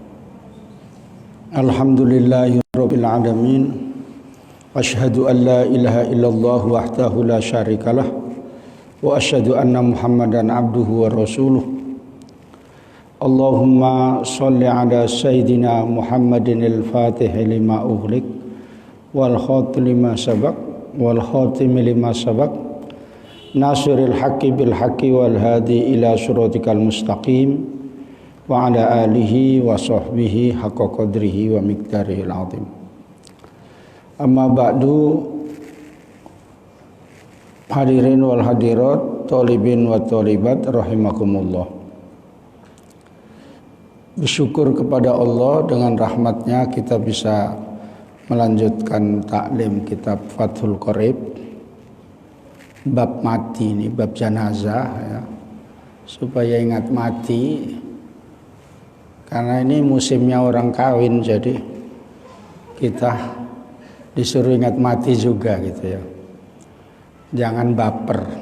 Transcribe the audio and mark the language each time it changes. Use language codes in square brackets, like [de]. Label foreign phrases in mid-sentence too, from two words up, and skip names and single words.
[ar] الحمد لله رب العالمين. أشهد أن لا إله إلا الله وحده لا شريك له وأشهد أن محمدا عبده ورسوله. اللهم صل على سيدنا محمد الفاتح لما أغلق والخاتم لما سبق والخاتم لما سبق ناصر الحق بالحق والهادي إلى صراطك المستقيم وعلى آله وصحبه حق قدره ومقداره العظيم. أما بعد, حاضرين والحاضرات طالبين وطالبات رحمكم الله. [id] Bersyukur kepada Allah, dengan rahmatnya kita bisa melanjutkan taklim kitab Fathul Qorib, bab mati ini, bab jenazah ya, supaya ingat mati, karena ini musimnya orang kawin, jadi kita disuruh ingat mati juga gitu ya, jangan baper.